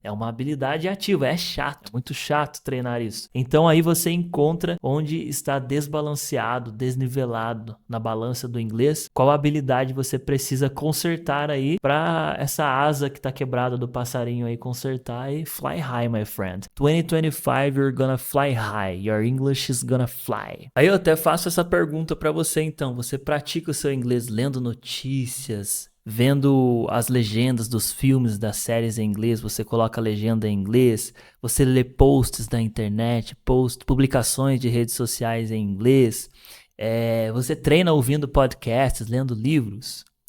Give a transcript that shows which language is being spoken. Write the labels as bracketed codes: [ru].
[pt] É uma habilidade ativa, é chato, muito chato treinar isso. Então aí você encontra onde está desbalanceado, desnivelado na balança do inglês, qual habilidade você precisa consertar aí para essa asa que está quebrada do passarinho aí consertar e [en] fly high, my friend. 2025 you're gonna fly high, your English is gonna fly. [pt] Aí eu até faço essa pergunta para você então. Você pratica o seu inglês lendo notícias, vendo as legendas dos filmes, das séries em inglês, você coloca a legenda em inglês, você lê posts da internet, publicações de redes sociais em inglês, você treina ouvindo podcasts, lendo livros.